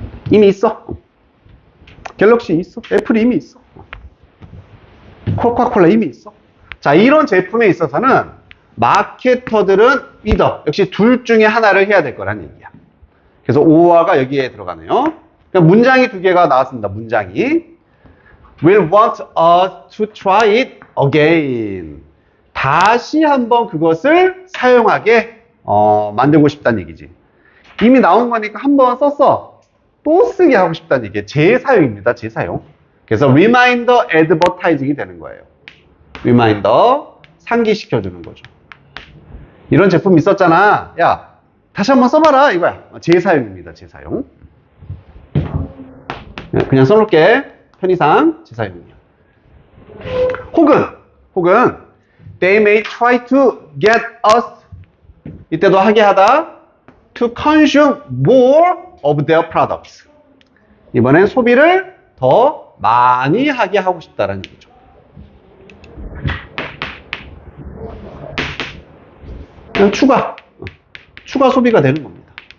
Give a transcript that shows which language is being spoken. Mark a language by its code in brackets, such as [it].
[ko] 이미 있어. 갤럭시 있어. 애플이 이미 있어. 코카콜라 이미 있어. 자, 이런 제품에 있어서는 마케터들은 either, 역시 둘 중에 하나를 해야 될 거란 얘기야. 그래서 or가 여기에 들어가네요. 그러니까 문장이 두 개가 나왔습니다. 문장이 [en] will want us to try it again. [ko] 다시 한번 그것을 사용하게 만들고 싶다는 얘기지. 이미 나온 거니까 한번 썼어. 또 쓰게 하고 싶다는 얘기예요. 재사용입니다. 재사용. 그래서 reminder advertising이 되는 거예요. reminder, 상기시켜주는 거죠. 이런 제품 있었잖아. 야, 다시 한번 써봐라. 이거야. 재사용입니다. 재사용. 그냥 써놓을게. 편의상 재사용이야. 혹은 [en] they may try to get us, [ko] 이때도 하게 하다, [en] to consume more of their products. [ko] 이번엔 소비를 더 많이 하게 하고 싶다라는 얘기죠. 그냥 추가 소비가 되는 겁니다.